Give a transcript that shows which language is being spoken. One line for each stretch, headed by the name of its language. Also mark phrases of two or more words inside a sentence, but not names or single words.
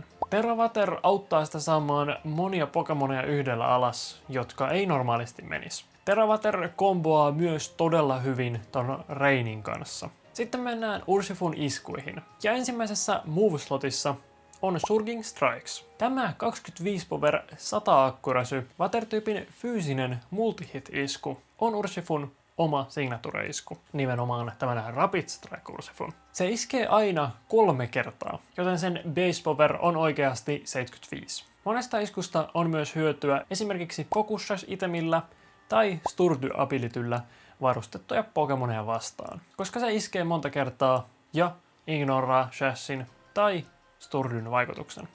Finnish: Terra Water auttaa sitä saamaan monia Pokemoneja yhdellä alas, jotka ei normaalisti menisi. Terra Water komboaa myös todella hyvin ton Rainin kanssa. Sitten mennään Ursifun iskuihin. Ja ensimmäisessä move-slotissa on Surging Strikes. Tämä 25 power 100 accuracy Water-tyypin fyysinen multihit-isku on Ursifun oma signature-isku, nimenomaan tämän Rapid Strike Ursifun. Se iskee aina 3 kertaa, joten sen
English: base power
Finnish: on oikeasti 75. Monesta iskusta on myös hyötyä esimerkiksi Focus Sash-itemillä tai Sturdy-abilityllä varustettuja Pokemoneja vastaan, koska se iskee monta kertaa ja ignoraa Shashin tai Sturdyn vaikutuksen.